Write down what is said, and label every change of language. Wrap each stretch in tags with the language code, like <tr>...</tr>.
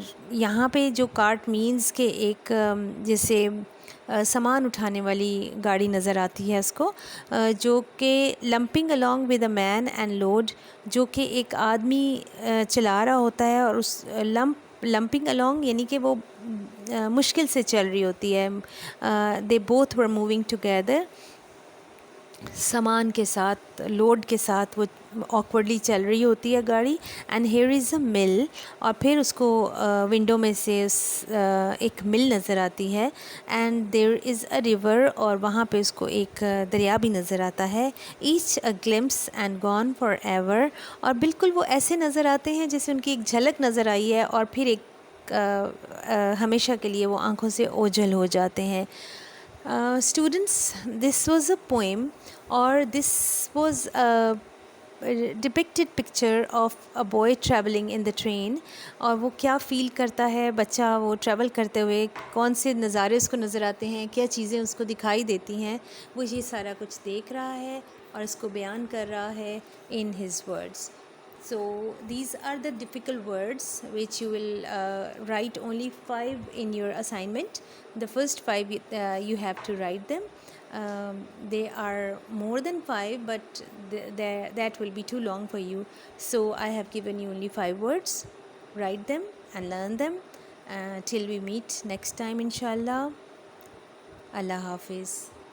<ur>یہاں پہ جو کارٹ مینس کہ ایک جیسے سامان اٹھانے والی گاڑی نظر آتی ہے اس کو, جو کہ lumping</ur> <en>along with a man and load,</en> <ur>جو کہ ایک آدمی چلا رہا ہوتا ہے. اور اس لمپنگ along یعنی کہ وہ مشکل سے چل رہی ہوتی ہے.</ur> <en>they both were moving together.</en> <ur>سامان کے ساتھ, لوڈ کے ساتھ وہ آکورڈلی چل رہی ہوتی ہے گاڑی.</ur> <en>And here is a mill.</en> <ur>اور پھر اس کو ونڈو میں سے ایک مل نظر آتی ہے.</ur> <en>And there is a river.</en> <ur>اور وہاں پہ اس کو ایک دریا بھی نظر آتا ہے.</ur> <en>H a glimpse and gone forever.</en> <ur>اور بالکل وہ ایسے نظر آتے ہیں جیسے ان کی ایک جھلک نظر آئی ہے اور پھر ایک ہمیشہ کے لیے وہ آنکھوں سے اوجھل ہو جاتے ہیں.</ur> <en>Students, this was a poem, or this was a depicted picture of a boy traveling in the train.</en> <ur>اور وہ کیا فیل کرتا ہے بچہ وہ ٹریول کرتے ہوئے, کون سے نظارے اس کو نظر آتے ہیں, کیا چیزیں اس کو دکھائی دیتی ہیں, وہ یہ سارا کچھ دیکھ رہا ہے اور اس کو بیان کر رہا ہے</ur> <en>in his words. So these are the difficult words which you will write only 5 in your assignment. The first 5 you have to write them. They are more than 5, but that will be too long for you. So I have given you only 5 words. Write them and learn them till we meet next time, inshallah. Allah Hafiz.</en>